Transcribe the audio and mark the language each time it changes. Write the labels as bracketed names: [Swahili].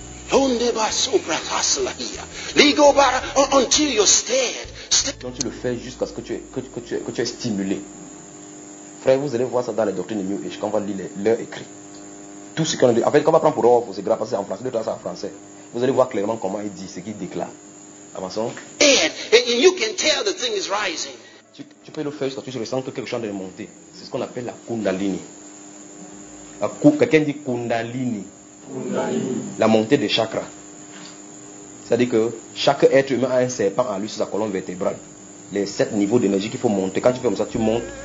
[French] Quand tu le fais jusqu'à ce que tu es stimulé. Frère, vous allez voir ça dans les doctrines de New Age, quand on va lire leur écrit. Tout ce qu'on a dit. En fait, quand on va prendre pour offre, c'est grave parce que c'est en français, c'est en français. Vous allez voir clairement comment il dit, ce qu'il déclare. Avançons. [English] And you can tell the thing is rising. [French] Tu peux le faire jusqu'à ce que tu ressentes que quelque chose est monté. C'est ce qu'on appelle la Kundalini. Quelqu'un dit Kundalini. La montée des chakras. C'est-à-dire que chaque être humain a un serpent en lui sur sa colonne vertébrale. Les sept niveaux d'énergie qu'il faut monter. Quand tu fais comme ça, tu montes